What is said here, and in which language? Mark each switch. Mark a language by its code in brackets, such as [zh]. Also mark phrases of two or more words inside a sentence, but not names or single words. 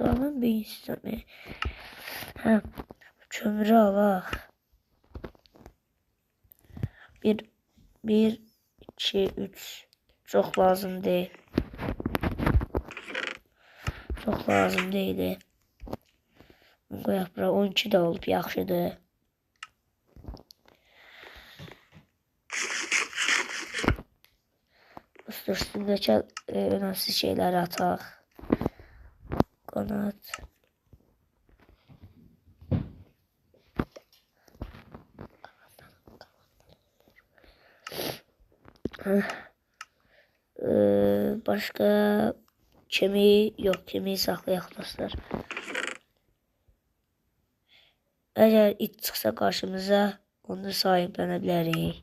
[tr] Lan bir isteme. Kömürü al. Bir, 2, 3. Çok lazım değil. Çok lazım değil. [az] Qoyaq bura, 12 də olub, yaxşıdır. Üstündəki önəmsiz şeyləri ataq. Qanat. [tr] Başka kemiği yok, kemiği [az] saxlayaq dostlar. [tr] Eğer it çıksa karşımıza, [az] onu sahiplənə bilərik.